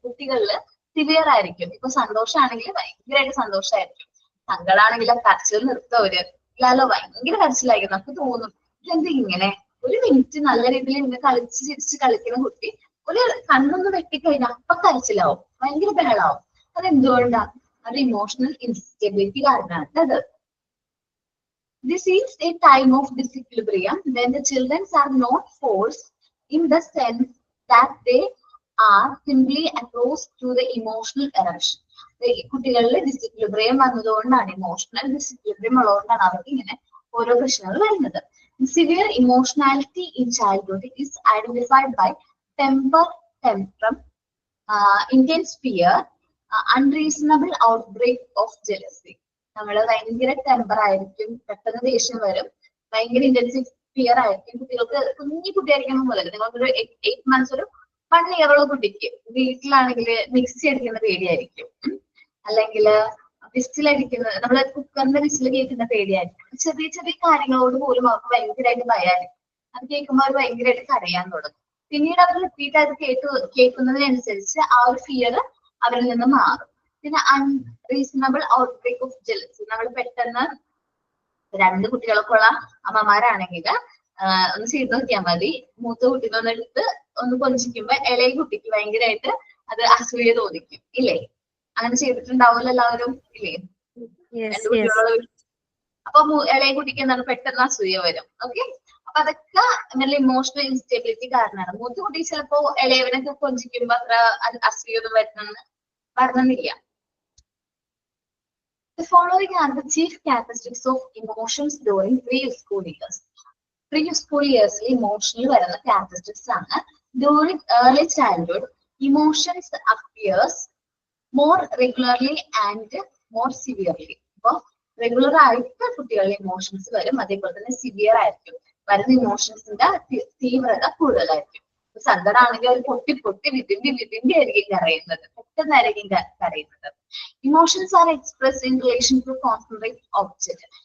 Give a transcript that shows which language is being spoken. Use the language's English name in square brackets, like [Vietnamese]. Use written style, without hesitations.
[Malayalam] കുട്ടികളിൽ സിവിയർ ആയിരിക്കും. ഇപ്പൊ സന്തോഷമാണെങ്കിൽ ഭയങ്കരമായിട്ട് സന്തോഷമായിരിക്കും, സങ്കടമാണെങ്കിൽ കരച്ചിൽ നിർത്തവര് ഇല്ലാലോ, ഭയങ്കര കരച്ചിലായിരിക്കും. നമുക്ക് തോന്നും ഇതെന്ത് ഇങ്ങനെ, ഒരു മിനിറ്റ് നല്ല രീതിയിൽ ഇങ്ങനെ കളിച്ച് ചിരിച്ച് കളിക്കുന്ന കുട്ടി ഒരു കണ്ണൊന്ന് വെട്ടിക്കഴിഞ്ഞാൽ അപ്പൊ കരച്ചിലാവും, ഭയങ്കര ബഹളാവും. അതെന്തുകൊണ്ടാ? അത് ഇമോഷണൽ ഇൻസ്റ്റെബിലിറ്റി കാരണമാണ് അത്. [English] This is a time of disequilibrium when the children are not forced in the sense that they are simply exposed to the emotional eruption. [Malayalam] കുട്ടികളിൽ ഡിസിക്വിലിബ്രിയം വന്നതുകൊണ്ടാണ്, ഇമോഷണൽ ഡിസിക്വിലിബ്രിയം ഉള്ളതുകൊണ്ടാണ് അവർക്ക് ഇങ്ങനെ ഓരോ പ്രശ്നങ്ങൾ വരുന്നത്. [English] Severe emotionality in childhood is identified by temper, tantrum, intense fear, unreasonable outbreak of jealousy. [Malayalam] നമ്മള് ഭയങ്കര ടെമ്പർ ആയിരിക്കും, പെട്ടെന്ന് ദേഷ്യം വരും, ഭയങ്കര ഇന്റൻസീവ് ഫിയർ ആയിരിക്കും. കുട്ടികൾക്ക് കുഞ്ഞി കുട്ടിയായിരിക്കണം മുതൽ നിങ്ങൾക്കൊരു 8 months ഒരു 1 year ഉള്ള കുട്ടിക്ക് വീട്ടിലാണെങ്കിൽ മിക്സി അടിക്കുന്ന പേടിയായിരിക്കും, അല്ലെങ്കിൽ വിസിലടിക്കുന്നത്, നമ്മള് കുക്കറിന്റെ വിസിൽ കേൾക്കുന്ന പേടിയായിരിക്കും. ചെറിയ ചെറിയ കാര്യങ്ങളോട് പോലും അവർക്ക് ഭയങ്കരമായിട്ട് ഭയമായിരിക്കും. അത് കേൾക്കുമ്പോൾ അവർ ഭയങ്കരമായിട്ട് കരയാൻ തുടങ്ങും. പിന്നീട് അവർ റിപ്പീറ്റ് ആയിട്ട് കേൾക്കുന്നതിനനുസരിച്ച് ആ ഒരു ഫിയർ അവരിൽ നിന്ന് മാറും. പിന്നെ [English] unreasonable outbreak of jealousy, [Malayalam] നമ്മൾ പെട്ടെന്ന് 2 കുട്ടികളൊക്കെ ഉള്ള അമ്മമാരാണെങ്കിൽ ഒന്ന് ചെയ്ത് നോക്കിയാൽ മതി. മൂത്ത കുട്ടീനെ ഒന്ന് എടുത്ത് ഒന്ന് കൊഞ്ചിക്കുമ്പോ ഇളയ കുട്ടിക്ക് ഭയങ്കരമായിട്ട് അത് അസൂയ തോന്നിക്കും, ഇല്ലേ? അങ്ങനെ ചെയ്തിട്ടുണ്ടാവുമല്ലോ എല്ലാവരും, ഇല്ലേ? 2 കുട്ടികളുള്ള അപ്പൊ ഇളയ കുട്ടിക്ക് എന്താണ് പെട്ടെന്ന് അസൂയ വരും. ഓക്കെ, അപ്പൊ അതൊക്കെ നല്ല ഇമോഷണൽ ഇൻസ്റ്റെബിലിറ്റി കാരണമാണ്. മൂത്ത കുട്ടി ചിലപ്പോ ഇളയവനൊക്കെ കൊഞ്ചിക്കുമ്പോ അത്ര അസൂയൊന്നും വരണമെന്നില്ല. [English] The following are the chief characteristics of emotions during preschool years. Preschool years emotional വരുന്ന characteristics ആണ്. During early childhood, emotions appears more regularly and more severely. [Malayalam] അപ്പൊ റെഗുലർ ആയിട്ട് കുട്ടികളുടെ ഇമോഷൻസ് വരും, അതേപോലെ തന്നെ സിവിയർ ആയിരിക്കും. വരുന്ന ഇമോഷൻസിന്റെ തീവ്രത കൂടുതലായിരിക്കും. സങ്കടമാണെങ്കിൽ അവർ പൊട്ടി പൊട്ടി വിതിന്റെ ആയിരിക്കും കരയുന്നത്, പെട്ടെന്നായിരിക്കും കരയുന്നത്. [English] Emotions are express in relation to concentrate object.